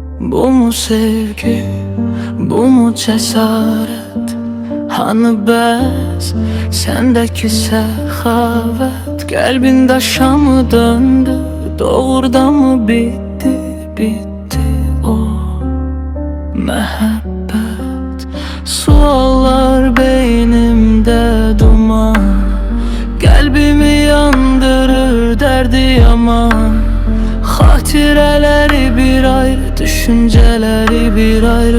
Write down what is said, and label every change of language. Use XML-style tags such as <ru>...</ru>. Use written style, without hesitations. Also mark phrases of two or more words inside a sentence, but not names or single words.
<tr>Bu mu sevgi, bu mu cesaret?</tr> <az>Hani bəs sendeki səxavət? Qəlbin daşa mı döndü, doğrudan mı bitti, bitti o məhəbbət? Suallar beynimdə duman, qəlbimi yandırır dərdi yaman. Xatirələri bir ayrı, düşüncələri bir ayrı.</az>